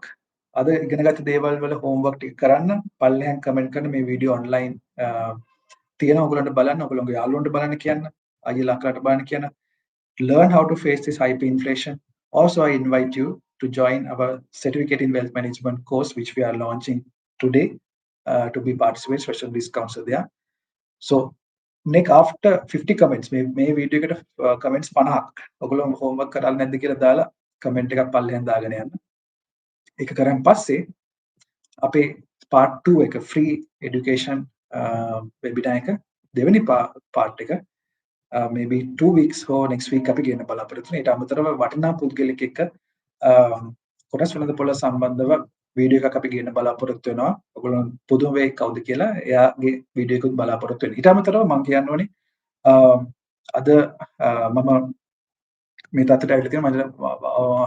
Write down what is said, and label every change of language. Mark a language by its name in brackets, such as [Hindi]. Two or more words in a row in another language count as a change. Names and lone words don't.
[Sinhala] අද ඉගෙනගත්ත දේවල් වල homework ටික කරන්න. පල්ලෙහාන් comment කරන මේ වීඩියෝ online තියෙනවා. ඔයගොල්ලන්ට බලන්න, ඔයගොල්ලෝගේ යාළුවන්ට බලන්න කියන්න, අයියලා අක්කලාට බලන්න කියන්න. [English] Learn how to face this hyperinflation. Also, I invite you to join our certificate in wealth management course, which we are launching today, to be participate. Special discounts are there. So next after 50 comments, [Sinhala] මේ වීඩියෝ එකට comments 50ක් ඔයගොල්ලෝ homework කරලා නැද්ද කියලා දාලා comment එකක් පල්ලෙහෙන් දාගෙන යන්න. ඒක කරන් පස්සේ අපේ part 2 එක [English] free education webinar [Sinhala] එක දෙවෙනි part එක [English] maybe 2 weeks or next week [Sinhala] අපි ගේන්න බලාපොරොත්තු වෙනවා. ඊට අමතරව වටිනා පුද්ගලෙක් එක්ක කොටස් වෙළඳපොළ සම්බන්ධව වීඩියෝ එකක් අපි ගේන්න බලාපොරොත්තු වෙනවා. ඔයගොල්ලෝ පුදුම වෙයි කවුද කියලා. එයාගේ වීඩියෝ එකකුත් බලාපොරොත්තු වෙනවා. ඊට අමතරව මම කියන්න ඕනේ අද මම මේ තත්ත්වයට ඇවිල්ලා තියෙනවා.